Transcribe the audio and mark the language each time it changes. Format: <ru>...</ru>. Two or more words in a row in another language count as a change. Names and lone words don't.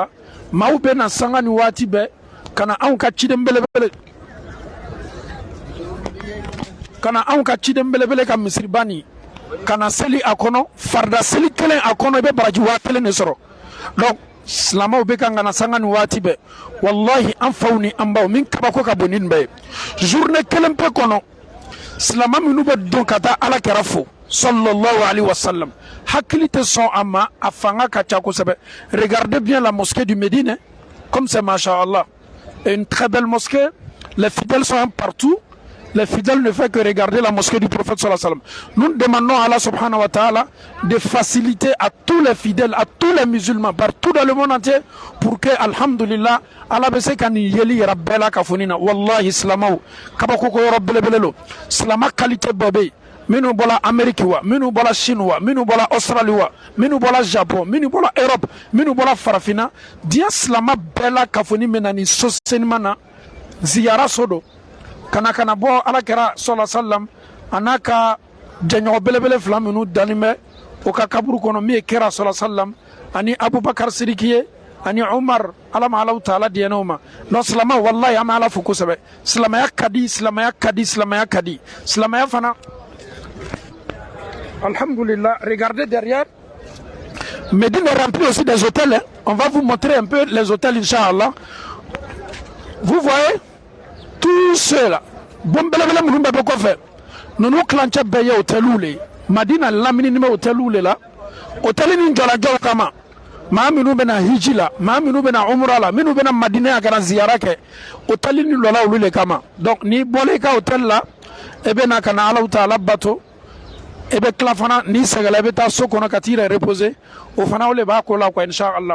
<bm>Maaw bɛ na sanga ni waati bɛɛ ka na anw ka ciden belebele, ka na anw ka ciden belebele ka misiriba nin ka na seli a kɔnɔ, farida seli kelen a kɔnɔ i bɛ baraji 1000 de sɔrɔ. Donc silamɛw bɛ kan ka na sanga ni waati bɛɛ. Wallahi an faw ni an baw min kabako ka bon ni nin bɛɛ ye. Journée kelen pe kɔnɔ silama minnu bɛ don ka taa ala kɛra fo</bm> <ar>صلى الله عليه وسلم,</ar> <bm>hakili tɛ sɔn a ma, a fanga ka ca kosɛbɛ.</bm> <fr>Regardez bien la mosquée du Médine, comme c'est machallah, une très belle mosquée. Les fidèles sont partout. Les fidèles ne font que regarder la mosquée du prophète</fr> <ar>صلى الله عليه وسلم.</ar> <fr>Nous demandons à Allah</fr> <ar>سبحانه وتعالى</ar> <fr>de faciliter à tous les fidèles, à tous les musulmans partout dans le monde entier, pour que alhamdulillah Allah</fr> <bm>be se ka nin yeli yɛrɛ bɛɛ la ka fɔ nin na. Wallahi silamaw kabako ko yɔrɔ belebele lo. Silama qualité bɛɛ bɛ yen, minnu bɔla Amérique wa, minnu bɔla Chine wa, minnu bɔla Australie wa, minnu bɔla Japon, minnu bɔla Europe, minnu bɔla farafina. Diɲɛ silama bɛɛ la ka fɔ nin bɛ na nin so senima na, ziyara so do. Kana bɔ ala kɛra</bm> <ar>صلى الله عليه وسلم</ar> <bm>a n'a ka jɛɲɔgɔn belebele fila minnu dannen bɛ o ka kaburu kɔnɔ, min ye kɛra</bm> <ar>صلى الله عليه وسلم</ar> <bm>ani Abubakar Sidiki ye ani Umar, ala ma alaw taala diɲɛnɛw ma. Donc silama wallahi an bɛ ala fo kosɛbɛ. Silamɛya ka di, silamɛya ka di, silamɛya ka di. Silamɛya fana alhamdulillah,</bm> <fr>regardez derrière. Médine est rempli aussi des hôtels, hein. On va vous montrer un peu les hôtels inchallah. Vous voyez tout cela, bon</fr> <bm>belebele minnu bɛ bɔ kɔfɛ, ninnu kilancɛ bɛɛ ye hôteliw le ye. Madina laminini bɛ hôteliw le la. Hôtel ni jɔlajɔw kama, maa minnu bɛ na hiji la, maa minnu bɛ na umra la, minnu bɛ na Madina ya ka na ziyara kɛ, hôtel ni lɔla olu le kama. Donc n'i bɔla i ka hôtel la, e bɛ na ka na Alahu Taala bato, e bɛ tila fana n'i sɛgɛla i bɛ taa so kɔnɔ ka t'i yɛrɛ reposer, o fana o le b'a ko la quoi inshallah.</bm>